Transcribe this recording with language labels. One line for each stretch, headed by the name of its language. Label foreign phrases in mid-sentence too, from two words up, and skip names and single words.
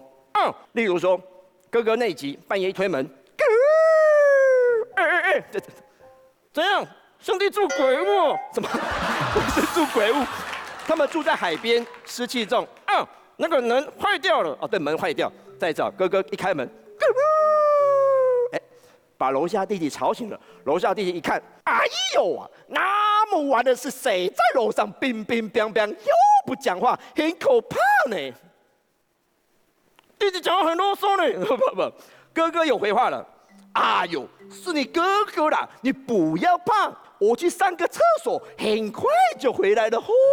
Chinese: 例如說，哥哥內急半夜一推門，怎樣？兄弟住鬼屋？怎麼？不是住鬼屋，他們住在海邊，濕氣重。那個門壞掉了。哦，對，門壞掉。再找哥哥一開門。把樓下弟弟吵醒了，樓下弟弟一看，哎呦啊，那麼晚的是誰在樓上乒乒乓乓又不講話，很可怕呢。弟弟講話很囉嗦呢，不， 哥哥有回话了。哎呦，是你哥哥啦，你不要怕，我去上个厕所，很快就回来了吼。